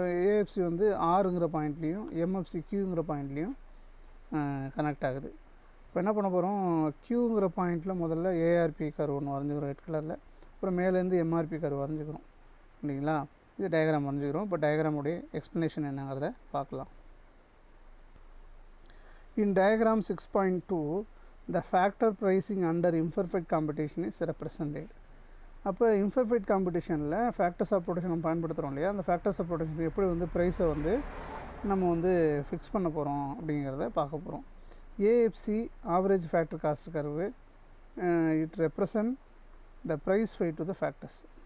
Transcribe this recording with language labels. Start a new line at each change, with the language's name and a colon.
Tamil: AFC வந்து ஆறுங்கிற பாயிண்ட்லேயும் MFC கியூங்கிற பாயிண்ட்லேயும் connect ஆகுது. இப்போ என்ன பண்ண போகிறோம், கியூங்கிற பாயிண்ட்டில் முதல்ல ஏஆர்பி கர்வ் ஒன்று வரைஞ்சிக்கிறோம் ரெட் கலரில், அப்புறம் மேலேருந்து எம்ஆர்பி கர்வ் வரைஞ்சிக்கிறோம் இல்லைங்களா. இது டயக்ராம் வரைஞ்சிக்கிறோம். இப்போ டயக்ராமுடைய எக்ஸ்ப்ளனேஷன் என்னங்கிறத பார்க்கலாம்.
English: In diagram 6.2 the factor pricing under imperfect competition is represented.
Tamil: அப்போ இம்பர்ஃபெக்ட் காம்படிஷனில் ஃபேக்டர்ஸ் ஆஃப் ப்ரொடக்ஷன் நம்ம பயன்படுத்துகிறோம் இல்லையா, அந்த ஃபேக்டர்ஸ் ஆஃப் ப்ரொடக்ஷன் எப்படி வந்து ப்ரைஸை வந்து நம்ம வந்து ஃபிக்ஸ் பண்ண போகிறோம் அப்படிங்கிறத பார்க்க போகிறோம்.
English: AFC average factor cost curve, it represent the price paid to the factors.